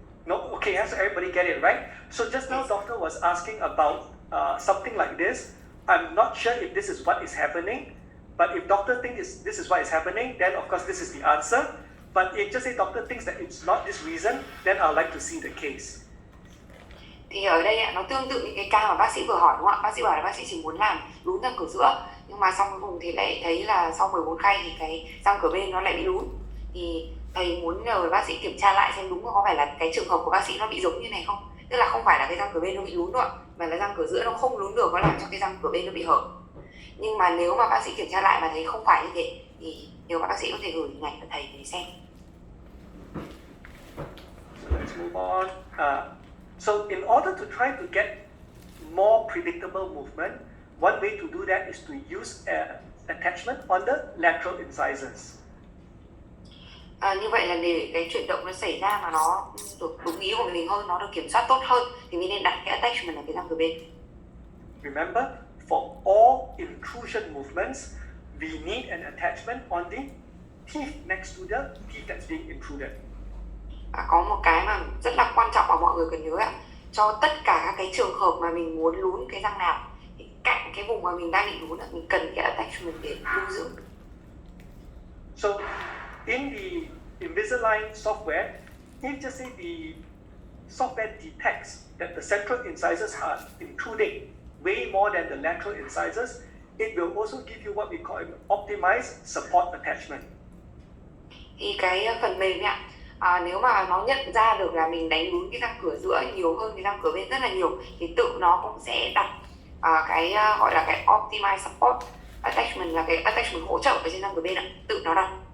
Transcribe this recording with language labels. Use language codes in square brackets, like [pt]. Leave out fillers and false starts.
[en] No, okay, so everybody get it, right? So just now, doctor was asking about something like this. I'm not sure if this is what is happening, but if doctor thinks this is what is happening, then of course this is the answer. But if just say doctor thinks that it's not this reason, then I'd like to see the case. [vi] Thì ở đây nó tương tự những cái ca mà bác sĩ vừa hỏi đúng không ạ? Bác sĩ bảo là bác sĩ chỉ muốn làm lún răng cửa giữa, nhưng mà sau cuối cùng thì lại thấy là sau 14 khay thì cái răng cửa bên nó lại bị lún. Thì thầy muốn nhờ bác sĩ kiểm tra lại xem đúng có phải là cái trường hợp của bác sĩ nó bị giống như này không? Tức là không phải là cái răng cửa bên nó bị lún đâu ạ, mà là răng cửa giữa nó không lún được, nó làm cho cái răng cửa bên nó bị hở. Nhưng mà nếu mà bác sĩ kiểm tra lại mà thấy không phải như thế thì nhiều bác sĩ có thể gửi hình ảnh cho thầy để xem. [en] So let's move on. So in order to try to get more predictable movement, one way to do that is to use attachment on the lateral incisors. [vi] Như vậy là để cái chuyển động nó xảy ra mà nó được đúng ý của mình hơn, nó được kiểm soát tốt hơn thì mình nên đặt cái attachment ở cái răng cửa bên. [en] Remember, for all intrusion movements, we need an attachment on the teeth next to the teeth that's being intruded. [vi] Có một cái mà rất là quan trọng mà mọi người cần nhớ ạ, cho tất cả các cái trường hợp mà mình muốn lún cái răng nào thì cạnh cái vùng mà mình đang bị lún mình cần cái attachment để lưu giữ. [en] So in the Invisalign software, if just say the software detects that the central incisors are intruding way more than the lateral incisors, it will also give you what we call an optimized support attachment. [vi] Thì cái phần mềm ạ, nếu mà nó nhận ra được là mình đánh lún cái răng cửa giữa nhiều hơn cái răng cửa bên rất là nhiều thì tự nó cũng sẽ đặt cái gọi là cái [en] optimized support attachment, [vi] là cái attachment hỗ trợ ở trên răng cửa bên ạ, tự nó đặt.